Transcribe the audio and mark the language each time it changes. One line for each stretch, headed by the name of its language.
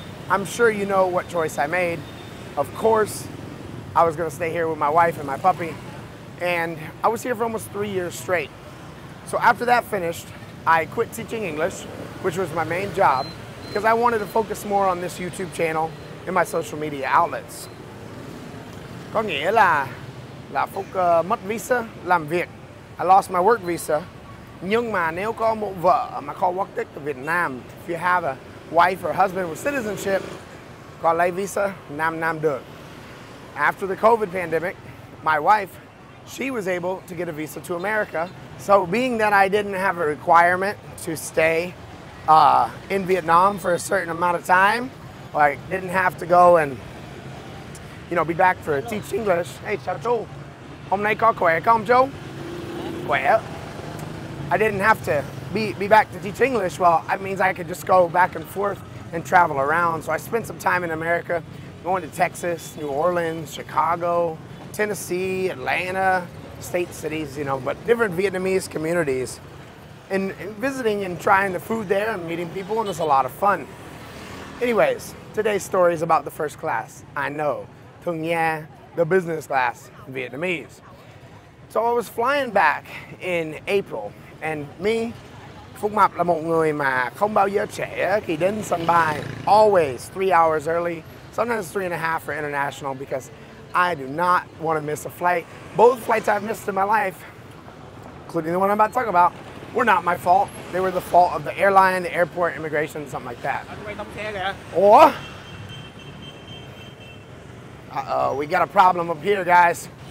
English: I'm sure you know what choice I made. Of course, I was gonna stay here with my wife and my puppy, and I was here for almost 3 years straight. So after that finished, I quit teaching English, which was my main job, because I wanted to focus more on this YouTube channel and my social media outlets.
Vietnamese: Có nghĩa là Phúc mất visa làm việc.
English: I lost my work visa.
Vietnamese: Nhưng mà nếu có một vợ mà có quốc tịch ở Việt Nam,
English: if you have a wife or husband with citizenship,
Vietnamese: có lấy visa 5 năm được.
English: After the COVID pandemic, my wife, she was able to get a visa to America. So being that I didn't have a requirement to stay in Vietnam for a certain amount of time, like didn't have to go and be back for teach English.
Vietnamese: Hey, chào chú. Hôm nay có khỏe không chú? Khỏe.
English: I didn't have to be back to teach English. Well, that means I could just go back and forth and travel around. So I spent some time in America, going to Texas, New Orleans, Chicago, Tennessee, Atlanta, state cities, but different Vietnamese communities. And visiting and trying the food there and meeting people, and it was a lot of fun. Anyways, today's story is about the first class. I know, Thung Nha, the business class in Vietnamese. So I was flying back in April, and me,
Vietnamese: Phúc Mập là một người mà không bao giờ trễ khi đến sân bay.
English: Always 3 hours early, sometimes 3.5 for international, because I do not want to miss a flight. Both flights I've missed in my life, including the one I'm about to talk about, were not my fault. They were the fault of the airline, the airport, immigration, something like that. Or, we got a problem up here, guys.